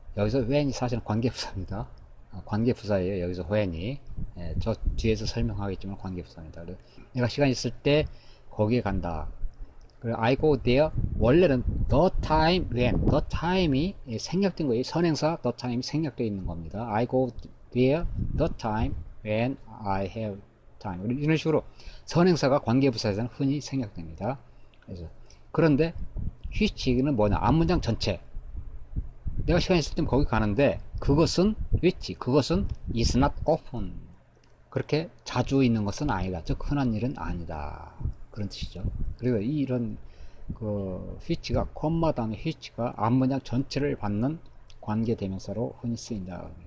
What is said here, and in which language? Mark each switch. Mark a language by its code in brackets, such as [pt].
[ko] 여기서 when이 사실은 관계부사입니다. 관계부사예요. 여기서 when이 저 뒤에서 설명하겠지만 관계부사입니다. 내가 시간이 있을 때 거기에 간다. 그리고 [en] I go there [ko] 원래는 [en] the time when [ko] the time이 생략된 거예요. 선행사 the time이 생략되어 있는 겁니다. [en] I go there the time when I have time [ko] 이런 식으로 선행사가 관계부사에서는 흔히 생략됩니다. 그래서 그런데 which는 뭐냐? 앞문장 전체 내가 시간 있을 땐 거기 가는데 그것은 [en] is not often [ko] 그렇게 자주 있는 것은 아니다. 즉 흔한 일은 아니다. 그런 뜻이죠. 그리고 이런 그 which가 콤마 다음에 which가 앞문장 전체를 받는 관계대명사로 흔히 쓰인다.